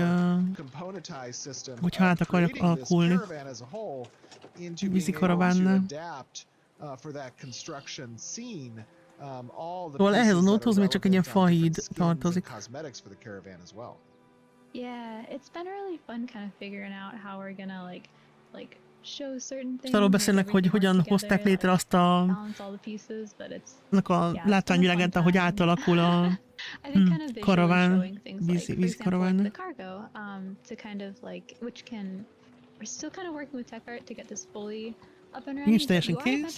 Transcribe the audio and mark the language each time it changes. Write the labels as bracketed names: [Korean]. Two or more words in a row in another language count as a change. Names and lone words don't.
[Hungarian] hogyha át akarjak alakulni. Vízi karavánnál. Szóval ehhez a nódhoz még csak egy ilyen fahíd tartozik. [English] Yeah, it's been really fun kind of figuring out how we're gonna like show certain things. [Hungarian] Arról beszélnek, hogy hogyan hozták létre azt a... annak a látványvilágát, ahogy átalakul a karaván, vízi karaván. Nincs teljesen kész.